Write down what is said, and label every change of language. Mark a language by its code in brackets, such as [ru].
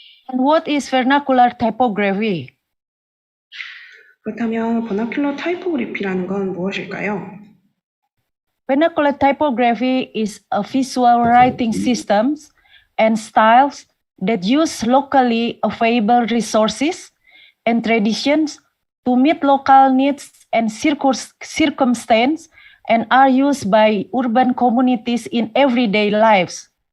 [en] And what is vernacular typography? [ko] 그렇다면 버나큘러 타이포그래피라는 건 무엇일까요? [en] Vernacular typography is a visual writing systems and styles that use locally available resources and traditions to meet local needs and circumstances and are used by urban communities in everyday lives.